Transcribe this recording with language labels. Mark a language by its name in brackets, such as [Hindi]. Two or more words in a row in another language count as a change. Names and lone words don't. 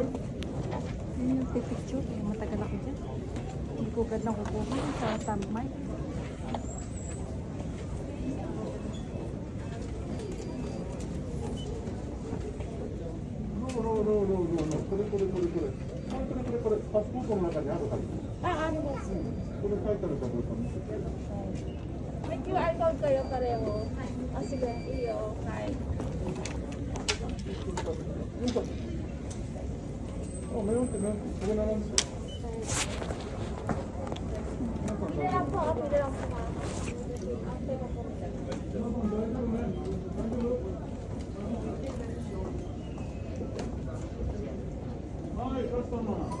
[Filipino] Yun yung picture, matagal ako dyan. Hindi ko agad nakukuha sa tambay. No. [Japanese] これ、パスポートの中にあるはず。あります。これ書いてあるかどうか。 [Filipino] May QR code kayo pareho. Sige, iyo. Oh, meron din. Huwag na lang. Pili lang po. [English] Hi, customer.